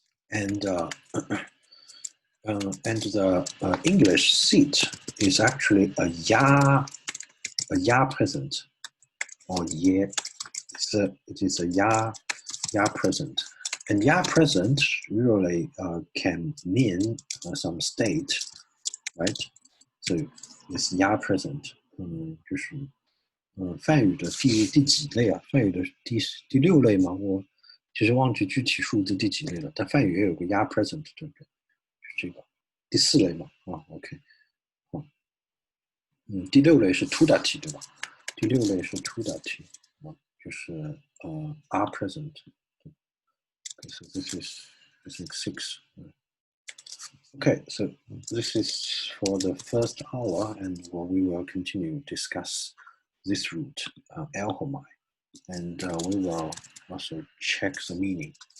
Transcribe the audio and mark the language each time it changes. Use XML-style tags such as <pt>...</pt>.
<en>And the English seat is actually a ya present, or ye. It is a ya present, and ya present usually can mean some state, right? So this ya present,</en> <zh>就是梵语的第几类啊？梵语的第六类吗？我其实忘记具体数字第几类了。但梵语也有个 ya present， 对不对？是这个第四类嘛？啊 ，OK， 第六类是 tudati 对吧？第六类是 tudati 啊，就是are present。</zh> <en>Okay, so this is I think 6. Okay, so this is for the first hour, and we will continue to discuss this root, alchemy, and we will also check the meaning.</en>